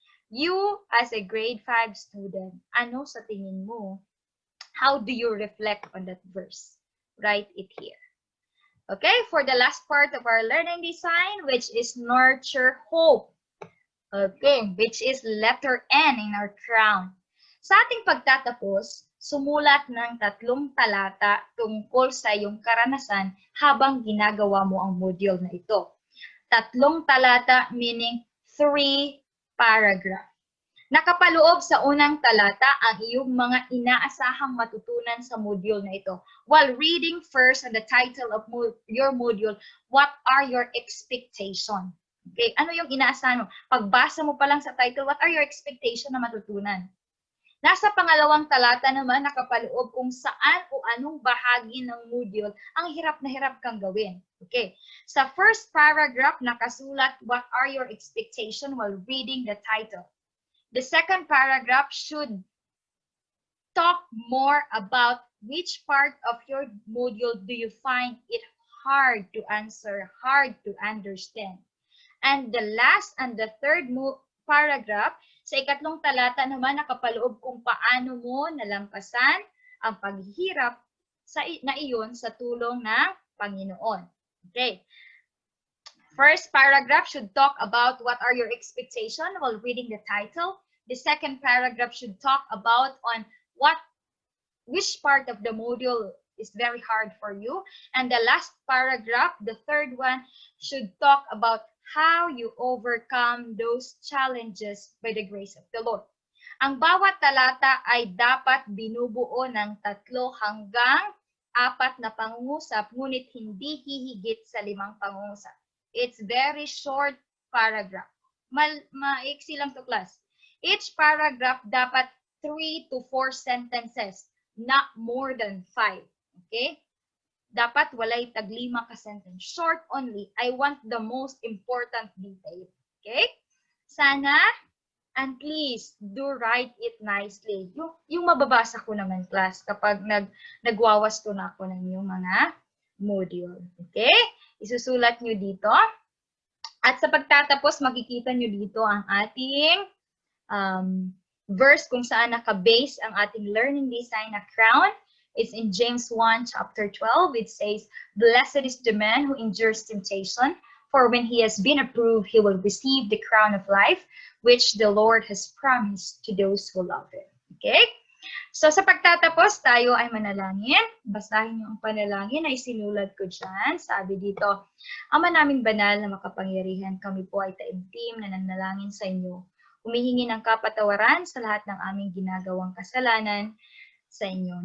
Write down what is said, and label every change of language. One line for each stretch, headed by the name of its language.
English: You, as a grade 5 student,
Filipino: ano sa tingin mo?
English: How do you reflect on that verse? Write it here. Okay, for the last part of our learning design, which is nurture hope. Okay, which is letter N in our crown.
Filipino: Sa ating pagtatapos, sumulat ng 3 talata tungkol sa iyong karanasan habang ginagawa mo ang module na ito.
English: 3 talata meaning 3 paragraph.
Filipino: Nakapaloob sa unang talata ang iyong mga inaasahang matutunan sa module na ito.
English: While reading first on the title of your module, what are your expectations?
Filipino: Okay, ano yung inaasahan mo? Pagbasa mo pa lang sa title,
English: what are your expectations
Filipino: na matutunan? Nasa pangalawang talata naman nakapaloob kung saan o anong bahagi ng module ang hirap na hirap kang gawin.
English: Okay,
Filipino: sa first paragraph nakasulat,
English: what are your expectations while reading the title? The second paragraph should talk more about which part of your module do you find it hard to answer, hard to understand. And the last and the third paragraph,
Filipino: sa ikatlong talata naman nakapaloob kung paano mo nalampasan ang paghihirap na iyon sa tulong ng Panginoon.
English: Okay. First paragraph should talk about what are your expectations while reading the title. The second paragraph should talk about on which part of the module is very hard for you. And the last paragraph, the third one, should talk about how you overcome those challenges by the grace of the Lord.
Filipino: Ang bawat talata ay dapat binubuo ng 3 hanggang 4 na pangungusap, ngunit hindi hihigit sa 5 pangungusap.
English: It's very short paragraph.
Filipino: Maiksi lang to
English: class. Each paragraph dapat 3 to 4 sentences, not more than 5. Okay?
Cebuano: Dapat walay tag-5 ka sentence.
English: Short only. I want the most important detail. Okay? Sana, and please, do write it nicely.
Filipino: Yung mababasa ko naman, class, kapag nagwawasto na ako ng yung mga module. Okay? Isusulat nyo dito. At sa pagtatapos, makikita nyo dito ang ating verse kung saan naka-base ang ating learning design na crown.
English: It's in James 1 chapter 12. It says, "Blessed is the man who endures temptation, for when he has been approved, he will receive the crown of life, which the Lord has promised to those who love him." Okay?
Filipino: So sa pagtatapos, tayo ay manalangin. Basahin niyo ang panalangin na isinulat ko dyan. Sabi dito, "Ama naming banal na makapangyarihan, kami po ay taimtim na nanalangin sa inyo. Humihingi ng kapatawaran sa lahat ng aming ginagawang kasalanan sa inyo.